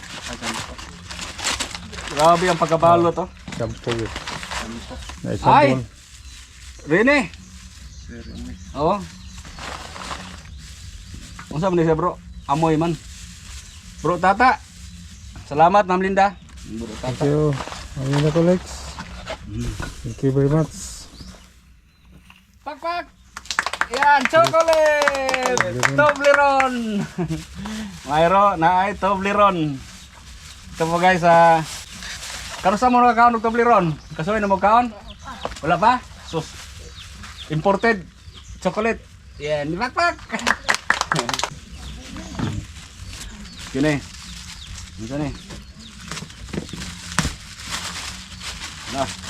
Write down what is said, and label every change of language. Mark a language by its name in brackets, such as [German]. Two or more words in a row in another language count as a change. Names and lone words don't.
[Filipino] Grabe ang pagkabalot to. Shampoo yun. Ay, Ay! sabon. Rene. Oo. [Cebuano] Unsa man ni siya bro? Amoy man. Bro Tata. Salamat Ma'am Linda. Bro [English] Thank [Cebuano] Tata. [English] you. [Filipino] Ayun na ko, Lex. [English] Thank you very much. [Filipino] Pakpak. Yan, chocolate. [Cebuano] Toblerone. Mayro na ay Toblerone. [Filipino] Ito po guys, [Cebuano] kano sa mo nagkaon og Toblerone? Kasuy na mo kaon? Wala pa? Sus. [English] Imported chocolate. [Cebuano] Yan, pakpak. Kini. Ano ni? Nah.